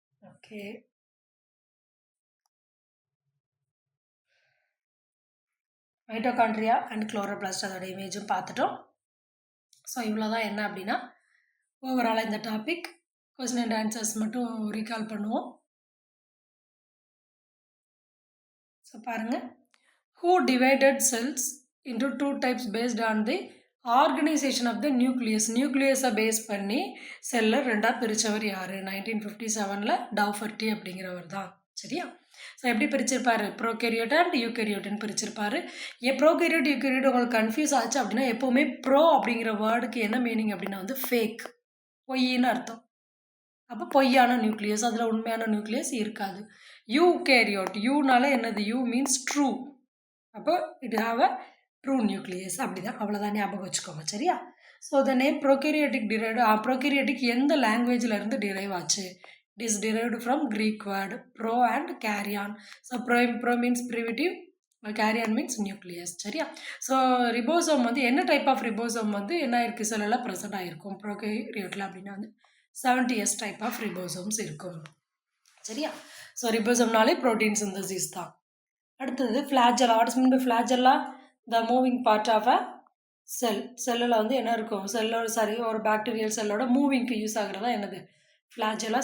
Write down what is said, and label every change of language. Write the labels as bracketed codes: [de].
[ta] Okay, mitochondria and chloroplast அதோட இமேஜும் பார்த்துட்டோம். So இவ்வளோ தான் என்ன அப்படின்னா ஓவராலாக இந்த டாபிக். கொஸ்டின் அண்ட் ஆன்சர்ஸ் மட்டும் ரீகால் பண்ணுவோம். ஸோ பாருங்கள், [en] who divided cells into two types based on the organization of the nucleus. [ta] நியூக்ளியஸை base பண்ணி செல்லை ரெண்டாக பிரித்தவர் யார்? 1957 டவுஃபர்டி அப்படிங்கிறவர் தான். சரியா? ஸோ எப்படி பிரிச்சிருப்பாரு? ப்ரோகேரியோட் அண்ட் யூகேரியோட்டுன்னு பிரிச்சிருப்பாரு. ப்ரோகேரியோட் யூகேரியோட் உங்களுக்கு கன்ஃபியூஸ் ஆச்சு அப்படின்னா எப்போவுமே ப்ரோ அப்படிங்கிற வேர்டுக்கு என்ன மீனிங் அப்படின்னா வந்து ஃபேக், பொய்ன்னு அர்த்தம். அப்போ பொய்யான நியூக்ளியஸ், அதில் உண்மையான நியூக்ளியஸ் இருக்காது. யூகேரியோட், யூனால என்னது? [en] Eu means true. [ta] அப்போ [en] It have a true nucleus. [ta] அப்படி தான், அவ்வளோதான், ஞாபகம் வச்சுக்கோங்க. சரியா? So the name prokaryotic prokaryotic எந்த லாங்குவேஜில் இருந்து டிரைவ் ஆச்சு? [en] It is derived from Greek word pro and carrion. So pro means primitive, carrion means nucleus. [ta] சரியா? ஸோ ரிபோசோம் வந்து என்ன டைப் ஆஃப் ரிபோசோம் வந்து என்ன இருக்குது செல்லில் ப்ரெசென்ட் ஆகிருக்கும் ப்ரோகேரியோட்டில் அப்படின்னா வந்து 70s டைப் ஆஃப் ரிபோசோம்ஸ் இருக்கும். சரியா? ஸோ ரிபோசோம்னாலே ப்ரோட்டீன் சிந்தசிஸ் தான். அடுத்தது flagella. [en] What is mean by flagella? [ta] The moving part of a செல்லில் வந்து என்ன இருக்கும், ஒரு பாக்டீரியல் செல்லோட மூவிங்க்கு யூஸ் ஆகுறதா என்னது? ஃப்ளாஜெல்லா.